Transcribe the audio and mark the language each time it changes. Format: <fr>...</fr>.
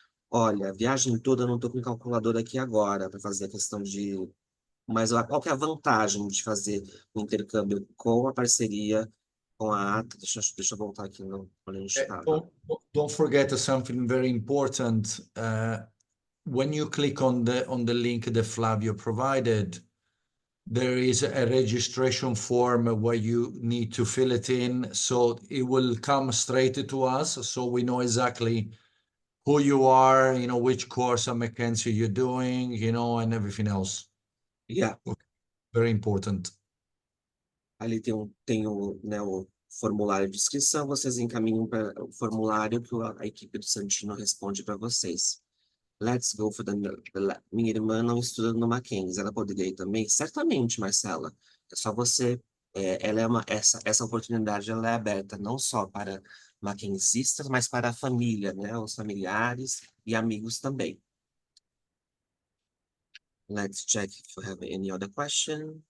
<pt>Olha, a viagem toda eu não estou com calculadora aqui agora para fazer a questão de. Mas qual que é a vantagem de fazer o intercâmbio com a parceria com a ATA? Deixa eu voltar aqui onde a gente estava.</pt> <en>don't forget something very important. When you click on the link that Flavio provided, there is a registration form where you need to fill it in, so it will come straight to us, so we know exactly who you are, which course at Mackenzie you're doing, and everything else. Yeah. Very important.</en> <pt>Ali né, o formulário de inscrição, vocês encaminham para o formulário que a equipe do Santino responde para vocês.</pt> <en>Let's go for</en> <pt>Minha irmã não estuda no Mackenzie, ela poderia ir também? Certamente, Marcela. É só você. Ela essa oportunidade ela é aberta não só para mackenzistas, mas para a família, né? Os familiares e amigos também.</pt> <en>Let's check if we have any other question.</en>